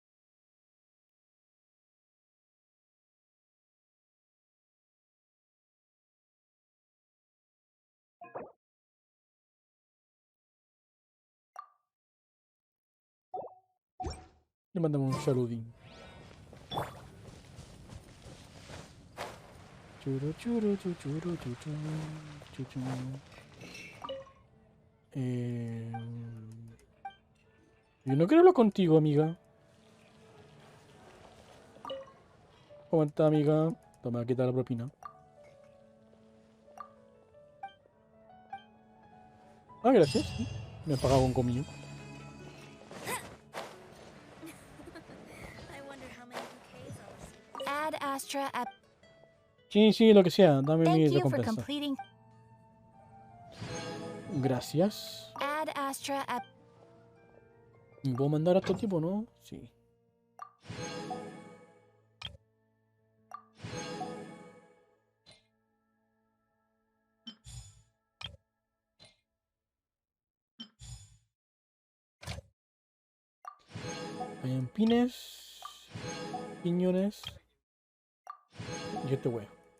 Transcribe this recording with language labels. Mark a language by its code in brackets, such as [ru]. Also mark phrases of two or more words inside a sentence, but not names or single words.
[es] Le mandamos un saludín. Churu, churu, churu, churu, churu, churu. Yo no quiero hablar contigo, amiga. ¿Cómo está, amiga? Toma, quita la propina. Ah, gracias. Me he pagado con comida. [en] I wonder how many bouquets I'll receive. Add Astra at. [es] Sí, sí, lo que sea. Dame mi [en] Thank you for [es] recompensa. [en] completing. [es] Gracias. [en] Add Astra at. [es] ¿Me puedo mandar a este tipo, no? Sí. Hay pines, piñones y este wea.